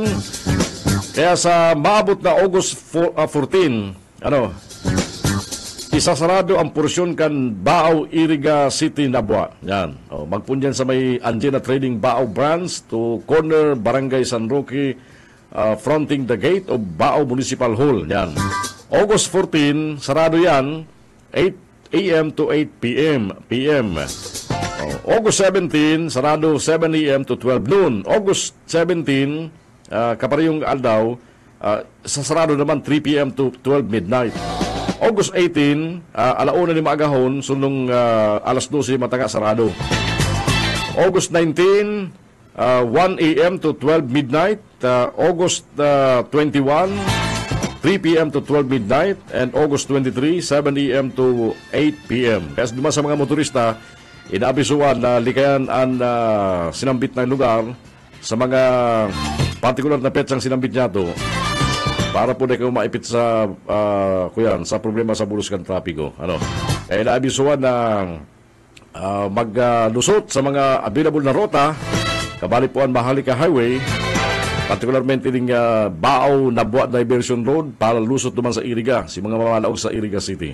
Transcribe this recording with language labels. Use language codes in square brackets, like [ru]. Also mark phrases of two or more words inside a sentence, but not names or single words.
[bik] Kaya sa maabot na August 14, isasarado ang porsyon kan Baaw Iriga City, Nabwa. Yan. Magpunyan sa may Angena Trading Baaw branch to corner Barangay San Roque, [en] fronting the gate of Baaw Municipal Hall. Yan. [bik] August 14, sarado yan, 8 a.m. [en] to 8 p.m. [bik] August 17, sarado 7 a.m. to 12 noon. August 17, kaparehong aldaw, sasarado naman 3 p.m. [en] to 12 midnight. [bik] August 18, alauna ni maagahon, sunong alas 12 mataga sarado. August 19, 1 a.m. [en] to 12 midnight. August 21, 3 p.m. to 12 midnight. And August 23, 7 a.m. to 8 p.m. [bik] Kaya naman sa mga motorista, inaabisuan na likayan ang sinambit na lugar sa mga partikular na petsang sinambit niya to para po na kayo maipit sa sa problema sa buluskan trapiko. Inaabisuan na maglusot sa mga available na rota kabali po ang Maharlika Highway, particularmente yung Baaw Nabwa Diversion Road para lusot naman sa Iriga, si mga mamanaog sa Iriga City.